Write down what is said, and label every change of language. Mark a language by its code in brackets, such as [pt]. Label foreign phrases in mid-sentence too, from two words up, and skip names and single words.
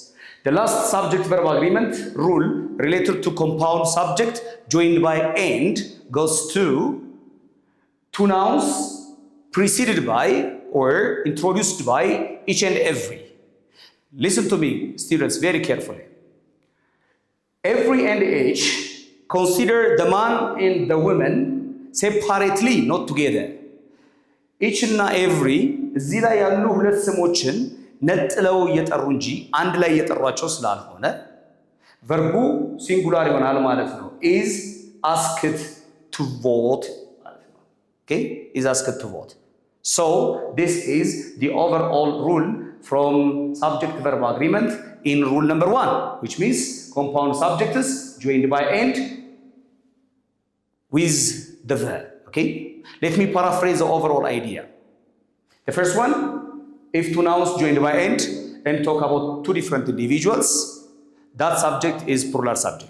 [en] The last subject-verb agreement rule related to compound subject joined by and goes to two nouns preceded by or introduced by each and every. Listen to me, students, very carefully. Every and each consider the man and the woman separately, not together. Each and every [am] እዚህ ላይ ያሉ ሁለት ስሞችን ነጥለው እየጠሩ እንጂ አንድ ላይ እየጠሯቸው ስላልሆነ ቨርቡ ሲንጉላር ይሆናል ማለት ነው። [en] is asked to vote [am] ማለት ነው። okay, [en] is asked to vote. So this is the overall rule from subject verb agreement in rule number 1, which means compound subjects joined by and with the verb. Okay, let me paraphrase the overall idea. The first one, if two nouns joined by and talk about two different individuals, that subject is plural subject.